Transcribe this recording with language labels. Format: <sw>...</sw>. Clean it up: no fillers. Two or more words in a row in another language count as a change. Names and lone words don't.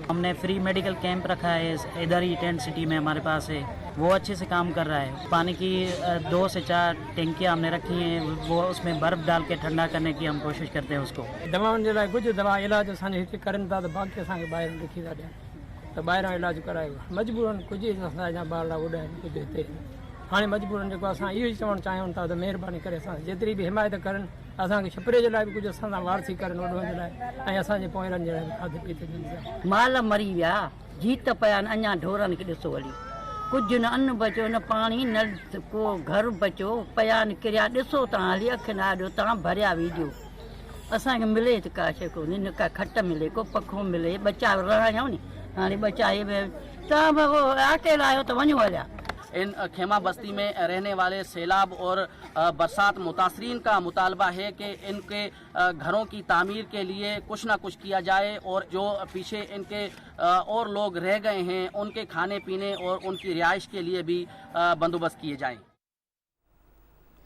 <ur>ہم نے فری میڈیکل کیمپ رکھا ہے ادھر ہی ٹینٹ سٹی میں ہمارے پاس ہے، وہ اچھے سے کام کر رہا ہے۔ پانی کی 2 سے 4 ٹینکیاں ہم نے رکھی ہیں، وہ اس میں برف ڈال کے ٹھنڈا کرنے کی ہم کوشش کرتے ہیں اس کو۔</ur> <sd>دواؤں کے لیے کچھ دوا علاج کرن تا تو باقی باہر لکھی تا ڈیاں تو باہر علاج کرائے مجبوراً کچھ ॿार उॾाइनि कुझु हिते हाणे मजबूरन जेको असां इहो ई चवणु चाहियूं था त महिरबानी करे असां जेतिरी बि हिमायत करनि, असांखे छपरे जे लाइ बि कुझु असां सां वारसी करनि उॾण जे लाइ ऐं असांजे पोइरनि जे लाइ खाधे पीते जे माल मरी विया, जीत पिया आहिनि, अञा ढोरनि खे ॾिसो वरी कुझु न अन्न बचियो, न पाणी, न को घर बचियो, पिया आहिनि किरिया। ॾिसो तव्हां हली अखि न आॾियो, तव्हां भरिया वीडियो। असांखे मिले त का शइ कोन्हे, न का खट मिले, को पखो मिले, बचा रहिया नी हाणे बचाए तव्हां अकेला आहियो त वञो हलिया।</sd> <ur>ان خیمہ بستی میں رہنے والے سیلاب اور برسات متاثرین کا مطالبہ ہے کہ ان کے گھروں کی تعمیر کے لیے کچھ نہ کچھ کیا جائے، اور جو پیچھے ان کے اور لوگ رہ گئے ہیں ان کے کھانے پینے اور ان کی رہائش کے لیے بھی بندوبست کیے جائیں۔</ur>